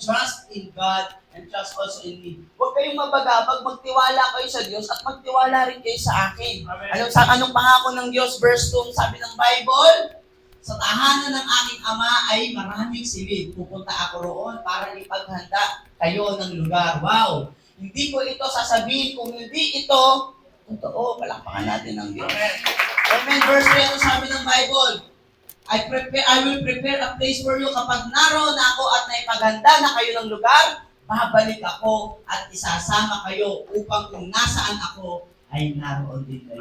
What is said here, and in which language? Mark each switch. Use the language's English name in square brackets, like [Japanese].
[English] Trust in God and trust also in me. [Filipino] Huwag kayong mabagabag, magtiwala kayo sa Diyos at magtiwala rin kayo sa akin. Amen. Anong pangako ng Diyos? Verse 2, sabi ng Bible, sa tahanan ng aking Ama ay maraming silid. Pupunta ako roon para ipaghanda kayo ng lugar. Wow! Hindi ko ito sasabihin kung hindi ito totoo. Palakpakan natin ng Diyos. Amen. Amen. Verse 3, ano sabi ng Bible? [English] I will prepare a place for you. [Filipino] Kapag naroon na ako at naipaghanda na kayo ng lugar, babalik ako at isasama kayo upang kung nasaan ako, ay naroon din kayo.